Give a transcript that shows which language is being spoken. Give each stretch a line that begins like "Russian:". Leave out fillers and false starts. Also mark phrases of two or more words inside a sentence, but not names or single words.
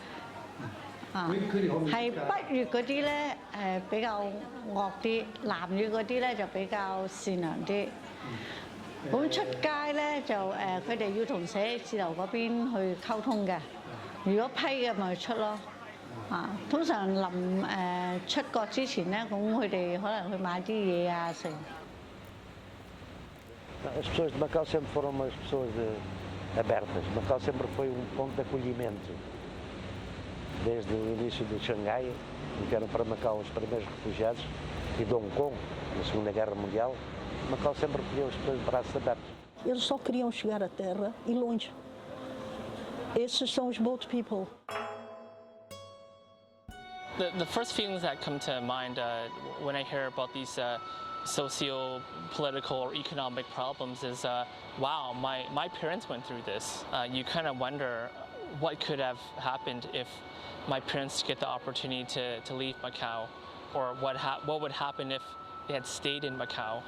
Cantonese: 係北越嗰啲咧比較惡啲，南越嗰啲咧就比較善良啲。咁出街咧就佢哋要同寫字樓嗰邊去溝通嘅，如果批嘅咪出咯。通常臨出國之前咧，咁佢哋可能去買啲嘢啊成。
Portuguese: As pessoas de Macau sempre foram umas pessoas abertas. Macau sempre foi ponto de acolhimento. Desde o início de Xangai, em que eram para Macau os primeiros refugiados, e de Hong Kong, na Segunda Guerra Mundial, Macau sempre acolheu as pessoas de braços abertos. Eles só queriam chegar à terra e longe. Esses são os
English: boat people. The first feelings that come to mind when I hear about these socio-political or economic problems is, wow, my parents went through this. You kind of wonder what could have happened if my parents get the opportunity to leave Macau, or what would happen if they had stayed in Macau.